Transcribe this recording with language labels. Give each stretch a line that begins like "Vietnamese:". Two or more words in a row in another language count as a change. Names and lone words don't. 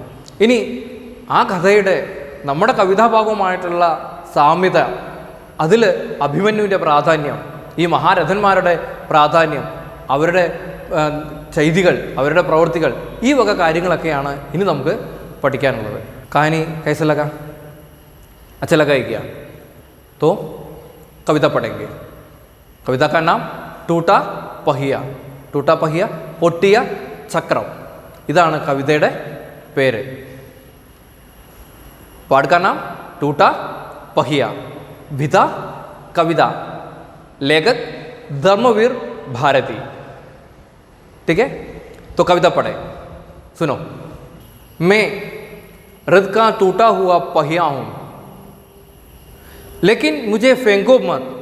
Malayalam: ഇനി ആ കഥയുടെ നമ്മുടെ കവിതാഭാഗവുമായിട്ടുള്ള സാമ്യത, അതിൽ അഭിമന്യുവിൻ്റെ പ്രാധാന്യം, ഈ മഹാരഥന്മാരുടെ പ്രാധാന്യം, അവരുടെ ചെയ്തികൾ, അവരുടെ പ്രവൃത്തികൾ, ഈ വക കാര്യങ്ങളൊക്കെയാണ് ഇനി നമുക്ക് പഠിക്കാനുള്ളത്.
Hindi: कहानी कैसे लगा? अच्छा लगा ही क्या? तो कविता पढ़ेंगे. कविता का नाम टूटा पहिया. टूटा पहिया,
Malayalam: പൊട്ടിയ ചക്രം, ഇതാണ് കവിതയുടെ പേര്.
Hindi: पाठ का नाम टूटा पहिया. विधा कविता, लेखक धर्मवीर भारती. ठीक है, तो कविता पढ़े, सुनो. मैं रथ का टूटा हुआ पहिया हूं, लेकिन मुझे फेंको मत.